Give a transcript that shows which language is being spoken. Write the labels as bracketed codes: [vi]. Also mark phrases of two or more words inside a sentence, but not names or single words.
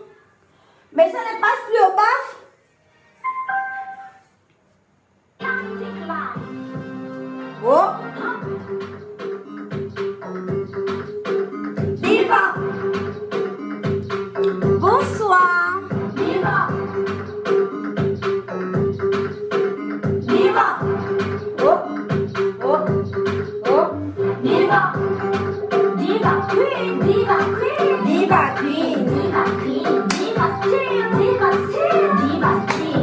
[fr] Mais ça ne passe plus au baf. Oh. [en] Diva. [fr] Bonsoir. [en] Diva. Diva. Oh. Oh. Oh. Diva. Diva queen. Diva queen. Diva queen. Diva queen. Diva steel. Diva steel. Diva steel.